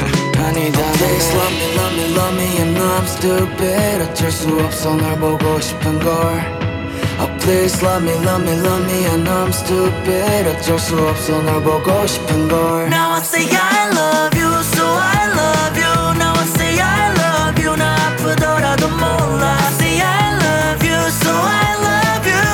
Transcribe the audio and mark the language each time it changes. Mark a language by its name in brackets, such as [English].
[English] Please love me, love me, love me. I know I'm stupid. [Korean] 어쩔 수 없어 널 보고 싶은 걸. [English] Oh, please love me, love me, love me. I know I'm stupid. [Korean] 어쩔 수 없어 널 보고 싶은 걸. [English] Now I say I love you, so I love you. Now I say I love you. [Korean] 나 아프더라도 몰라. [English] I say I love you, so I love you.